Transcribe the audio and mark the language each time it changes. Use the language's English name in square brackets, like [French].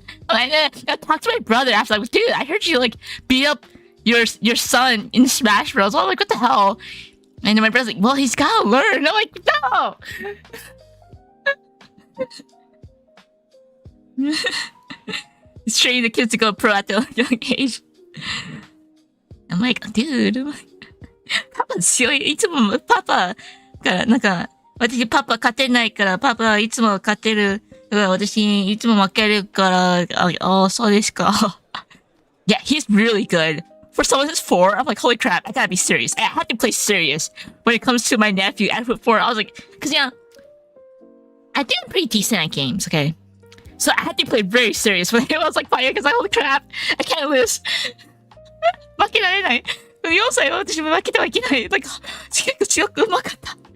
[English] And then I talked to my brother after, like, dude, I heard you, like, beat up your son in Smash Bros. I'm like, what the hell? And then my brother's like, well, he's gotta learn. I'm like, no! He's training the kids to go pro at the young age. I'm like, dude, [Japanese] パパ強い。いつもパパが、なんか、私パパ勝てないから、パパいつも勝てる。私いつも負けるから、そうですか。 [English] Yeah, he's really good. For someone who's 4, I'm like, holy crap, I gotta be serious. I have to play serious when it comes to my nephew at 4. I was like, cause yeah, I think I'm pretty decent at games, okay? So I had to play very serious when I was like playing, cause like, holy crap, I can't lose. [Japanese] 負けられない。 4歳は私も負けてはいけない。なんか、結構強く上手かった。